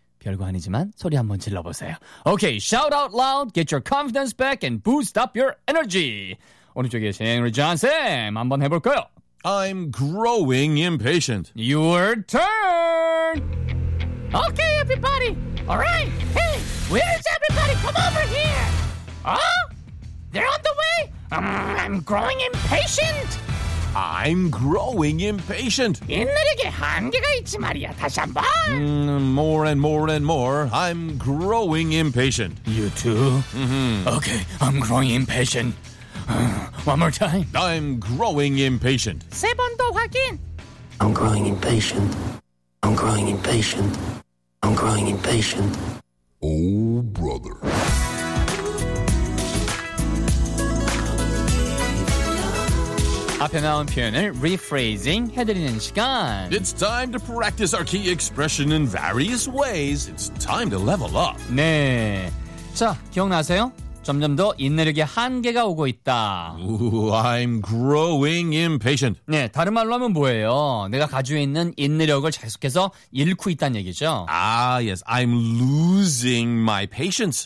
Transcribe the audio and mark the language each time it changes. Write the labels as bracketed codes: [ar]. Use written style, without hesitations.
[ko] 별거 아니지만 소리 한번 질러보세요. [en] Okay, shout out loud, get your confidence back and boost up your energy. [ko] 오늘 저기 계신 우리 존쌤 한번 해볼까요? [en] I'm growing impatient. Your turn. Okay, everybody. All right. Hey, where's everybody? Come over here. Huh? They're on the way. I'm growing impatient. I'm growing impatient. [ko] 인내력에 한계가 있지 말이야. 다시 한번. [en] More and more and more. I'm growing impatient. You too? Okay, I'm growing impatient. One more time. I'm growing impatient. [ko] 세 번 더 확인. [en] I'm growing impatient. I'm growing impatient. I'm growing impatient. Oh, brother. [ko] 앞에 나온 표현을 rephrasing 해드리는 시간. [en] It's time to practice our key expression in various ways. It's time to level up. [ko] 네. 자, 기억나세요? 점점 더 인내력의 한계가 오고 있다. [en] Ooh, I'm growing impatient. [ko] 네, 다른 말로 하면 뭐예요? 내가 가지고 있는 인내력을 계속해서 잃고 있다는 얘기죠. [en] 아, yes. I'm losing my patience.